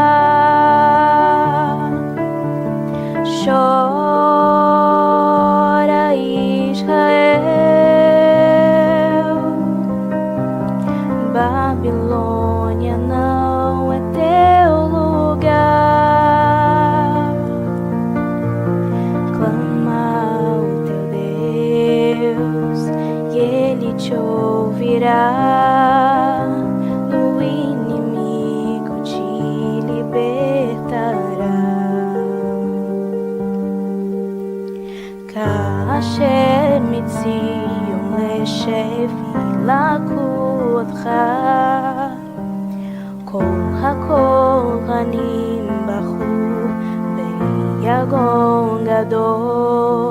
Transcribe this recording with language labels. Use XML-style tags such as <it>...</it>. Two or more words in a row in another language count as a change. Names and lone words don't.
<pt>Chora Israel, Babilônia não é teu lugar. Clama ao teu Deus e Ele te ouvirá. Do inimigo te libertará.</pt> <he>כאשר מציון לשבי לכודך, כל הכהנים בכו ביגון גדול.</he>